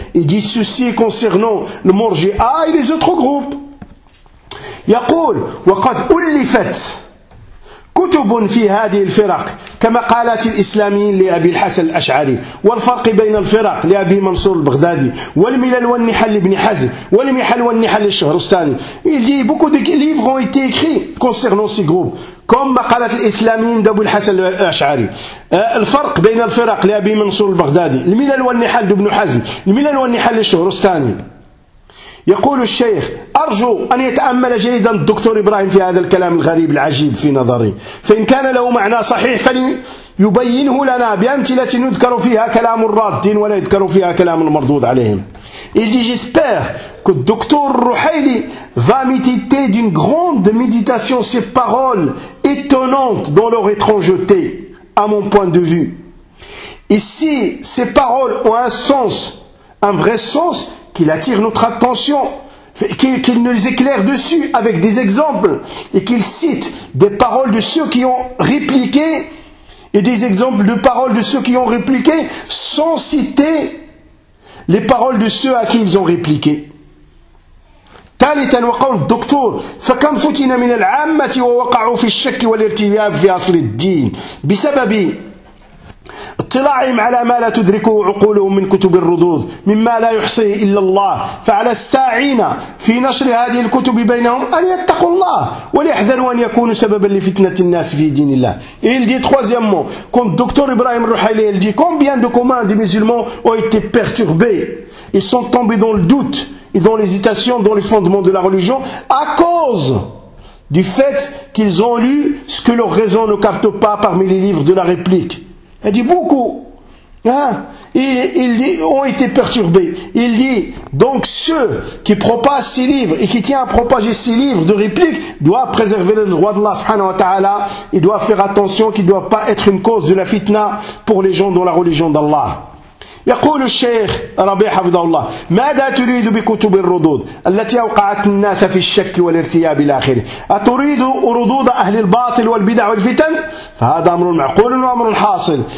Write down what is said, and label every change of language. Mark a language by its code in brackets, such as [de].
[fr] Il dit ceci concernant le Morji'a et les autres groupes. [ar] يقول وقد ألفت كتب في هذه الفرق كما قالت الإسلاميين لأبي الحسن الأشعري والفرق بين الفرق لأبي منصور البغدادي والملل والنحل لابن حزم والمحل والنحل للشهرستاني. [fr] Il dit beaucoup de livres ont été écrits concernant ces groupes. Comme [ar] قالت الإسلاميين دابو الحسن الأشعري الفرق بين الفرق لأبي منصور البغدادي الملل والنحل لابن حزم الملل والنحل للشهرستاني. يقول الشيخ أرجو أن يتأمل جيدا الدكتور إبراهيم في هذا الكلام الغريب العجيب في نظري فإن كان له معنى صحيح فليبينه لنا بأمثلة يذكر فيها كلام الراد ولا يذكر فيها كلام المردود عليهم. [fr] Il dit j'espère que le docteur Rouhaili va méditer d'une grande méditation ces paroles étonnantes dans leur étrangeté à mon point de vue. Et si ces paroles ont un sens, un vrai sens, qu'il attire notre attention, qu'il nous éclaire dessus avec des exemples et qu'il cite des paroles de ceux qui ont répliqué et des exemples de paroles de ceux qui ont répliqué sans citer les paroles de ceux à qui ils ont répliqué. [ar] ثالثا وقول الدكتور فكم فتن من العامة ووقعوا في الشك والارتياب في أصل الدين بسبب اطلاعهم على ما لا تدركه عقولهم من كتب الردود مما لا يحصيه إلا الله. فعلى الساعين في نشر هذه الكتب بينهم أن يتقوا الله وليحذروا أن يكونوا سببا لفتنة الناس في دين الله. [fr] Il dit troisièmement, comme docteur Ibrahim Rouhali, il dit combien de communs des musulmans ont été perturbés, ils sont tombés dans le doute et dans l'hésitation dans les fondements de la religion à cause du fait qu'ils ont lu ce que leur raison ne capte pas parmi les livres de la réplique. Il dit beaucoup. Hein? Il dit, ont été perturbés. Il dit, donc ceux qui propagent ces livres et qui tiennent à propager ces livres de réplique doivent préserver le droit d'Allah subhanahu wa ta'ala. Ils doivent faire attention qu'ils ne doivent pas être une cause de la fitna pour les gens dans la religion d'Allah. [ar] يقول الشيخ ربيع حفظه الله ماذا تريد بكتب الردود التي أوقعت الناس في الشك والارتياب إلى آخره أتريد ردود أهل الباطل والبدع والفتن فهذا أمر معقول وأمر حاصل.